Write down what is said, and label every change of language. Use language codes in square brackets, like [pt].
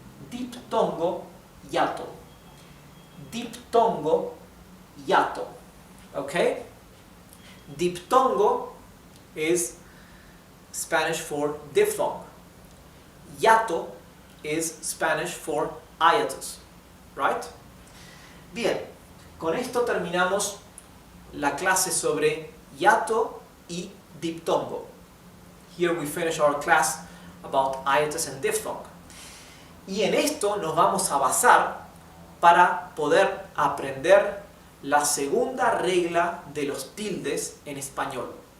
[es] Diphtongo, hiato. Diphtongo, hiato. Okay? [en] Diphtongo is Spanish for diphthong. Hiato is Spanish for hiatus. Right? [es] Bien, con esto terminamos la clase sobre hiato y diptongo. [en] Here we finish our class about hiatus and diphthong. [es] Y en esto nos vamos a basar para poder aprender la segunda regla de los tildes en español.